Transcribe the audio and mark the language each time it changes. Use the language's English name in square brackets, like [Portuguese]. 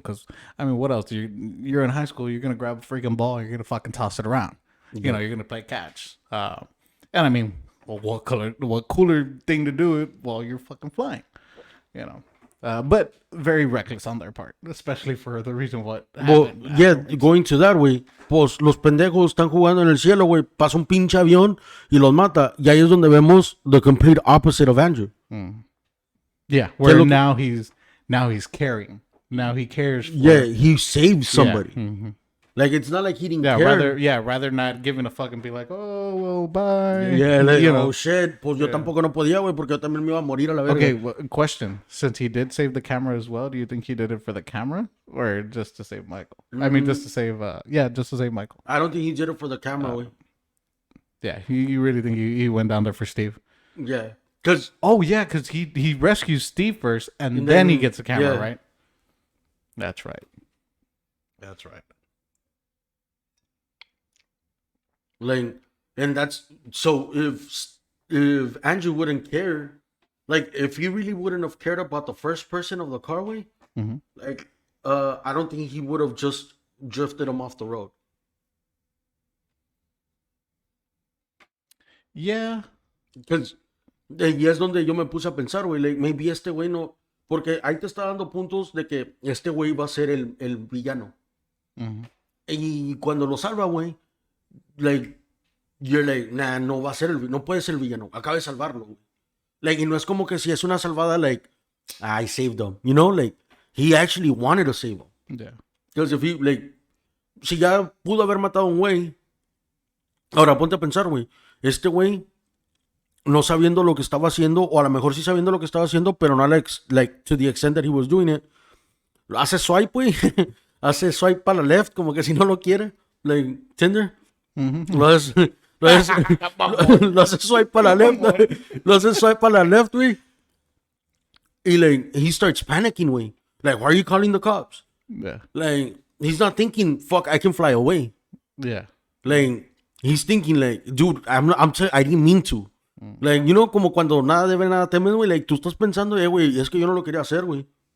[English] Because I mean, what else? You're in high school. You're gonna grab a freaking ball. You're gonna fucking toss it around. You're gonna play catch. And I mean, well, what cooler thing to do it while you're fucking flying, but very reckless on their part, especially for the reason what Well, happened. yeah, Afterwards. going to that, güey. [Spanish] Pues los pendejos están jugando en el cielo, güey. Pasa un pinche avión y los mata. Y ahí es donde vemos [English] the complete opposite of Andrew. Yeah, where look- now he's caring. Now he cares. For, Yeah, he saved somebody. Yeah. Like, it's not like he didn't Yeah, care. rather not giving a fuck and be like, oh well, bye. Yeah, like, oh shit. [Spanish] Pues yo tampoco no podía, güey, porque yo también me iba a morir a la verga. [English] Okay, well, question. Since he did save the camera as well, do you think he did it for the camera or just to save Michael? I mean, just to save, just to save Michael. I don't think he did it for the camera, güey. Yeah, you really think he went down there for Steve? Yeah. Because Oh yeah, because he rescues Steve first, and then he gets the camera, yeah. right? That's right. That's right. like, and that's so if Andrew wouldn't care, like if he really wouldn't have cared about the first person of the carway, Mhm. like I don't think he would have just drifted him off the road. Yeah. [Spanish] Because y es donde yo me puse a pensar, güey, [English] like, maybe [Spanish] este güey no, porque ahí te está dando puntos de que este güey va a ser el villano. Mhm. Y cuando lo salva, güey, [English] like, you're like, nah, [Spanish] no va a ser no puede ser el villano, acaba de salvarlo, güey. [English] Like, [Spanish] y no es como que si es una salvada, [English] like, I saved him, like, he actually wanted to save him. Yeah. Because if he, like, [Spanish] si ya pudo haber matado a un güey, ahora ponte a pensar, güey. Este güey, no sabiendo lo que estaba haciendo, o a lo mejor sí sabiendo lo que estaba haciendo, pero no [English] like to the extent that he was doing it. [Spanish] Hace swipe, güey. Hace swipe para la left, como que si no lo quiere. Like Tinder. Lo hace, lo hace, lo hace swipe para la left. Lo hace swipe para la left, güey. [English] Y like, he starts panicking, güey. Like, why are you calling the cops? Yeah. Like, he's not thinking, fuck, I can fly away. Yeah. Like, he's thinking, like, dude, I didn't mean to. Like, you know, [Spanish] como cuando nada debe, nada teme, güey. Like, tú estás pensando, güey, es que yo no lo quería hacer, güey.